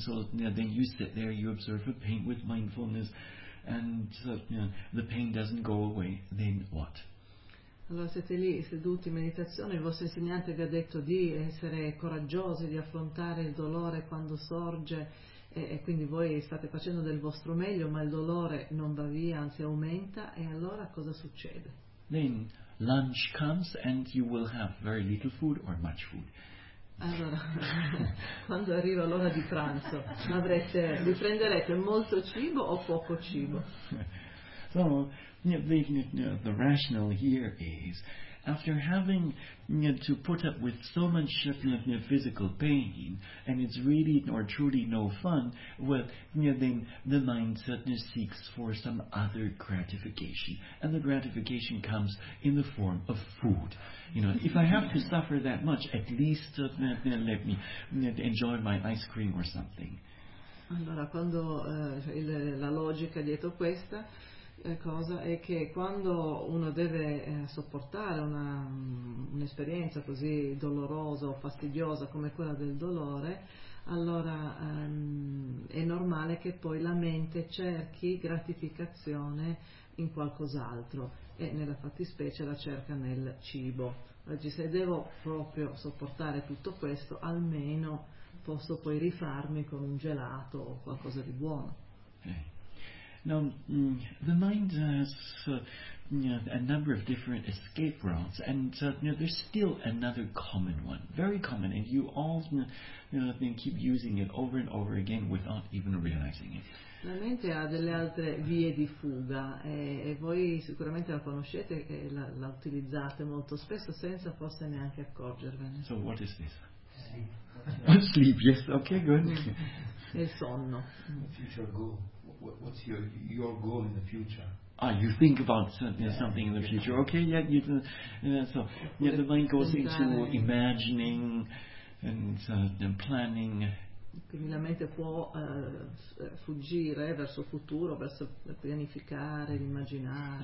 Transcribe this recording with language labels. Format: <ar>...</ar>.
<en>So then you sit there, you observe a pain with mindfulness, and the pain doesn't go away. Then what?</en> <it>Allora siete lì seduti in meditazione, il vostro insegnante vi ha detto di essere coraggiosi, di affrontare il dolore quando sorge, e quindi voi state facendo del vostro meglio, ma il dolore non va via, anzi aumenta, e allora cosa succede?</it> <en>Then lunch comes and you will have very little food or much food.</en> <it>Allora, quando arriva l'ora di pranzo, vi prenderete molto cibo o poco cibo?</it> <en>So, the rationale here is, after having to put up with so much physical pain, and it's really or truly no fun, well, then the mind suddenly seeks for some other gratification, and the gratification comes in the form of food. If I have to suffer that much, at least let me enjoy my ice cream or something.</en> <it>Allora, quando la logica dietro questa cosa è che quando uno deve sopportare un'esperienza così dolorosa o fastidiosa come quella del dolore, allora è normale normale che poi la mente cerchi gratificazione in qualcos'altro, e nella fattispecie la cerca nel cibo. Oggi, se devo proprio sopportare tutto questo, almeno posso poi rifarmi con un gelato o qualcosa di buono.</it> <en>Now, the mind has a number of different escape routes, and there's still another common one, very common, and you all keep using it over and over again without even realizing it.</en> <it>La mente ha delle altre vie di fuga, e voi sicuramente la conoscete e la utilizzate molto spesso senza forse neanche accorgervene.</it> <en>So what is this? Sleep. Oh, sleep, yes, okay, good.</en> <it>Il sonno.</it> <en>Future goal. What's your goal in the future? You think about something in the future. Okay, yeah, the mind goes into imagining and planning.</en> <it>Quindi la mente può fuggire verso il futuro, verso pianificare, immaginare.</it>